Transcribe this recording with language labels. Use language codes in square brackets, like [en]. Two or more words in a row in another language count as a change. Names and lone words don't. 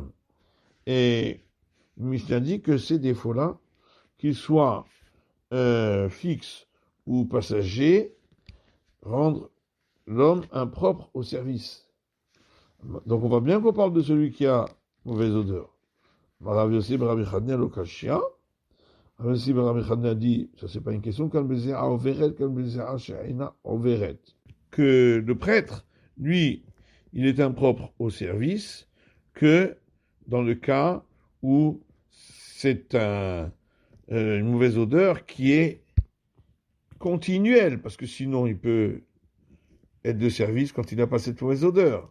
[fr] Et Mishnah dit que ces défauts-là, qu'ils soient fixes ou passagers, rendent l'homme impropre au service. Donc on voit bien qu'on parle de celui qui a mauvaise odeur. Rav Yossi ben Rabbi Chanina Lokashia. Rav Yossi ben Rabbi Chanina dit, ça c'est pas une question, que le prêtre, lui, il est impropre au service que dans le cas où c'est une mauvaise odeur qui est continuelle, parce que sinon il peut être de service quand il n'a pas cette mauvaise odeur.